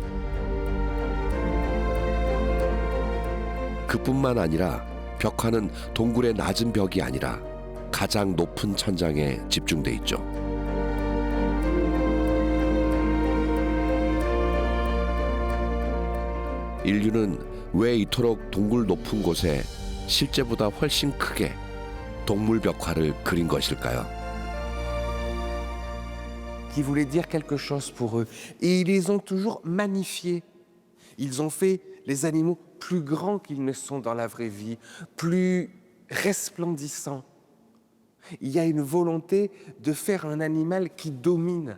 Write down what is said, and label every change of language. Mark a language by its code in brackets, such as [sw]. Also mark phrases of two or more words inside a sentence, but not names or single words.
[ko] 그뿐만 아니라 벽화는 동굴의 낮은 벽이 아니라 가장 높은 천장에 집중돼 있죠. 인류는 왜 이토록 동굴 높은 곳에 실제보다 훨씬 크게 동물 벽화를 그린 것일까요? [fr] Qui voulaient dire quelque chose pour eux. Et ils les ont toujours magnifiés. Ils ont fait les animaux plus grands qu'ils ne sont dans la vraie vie, plus resplendissants. Il y a une volonté de faire un animal qui domine.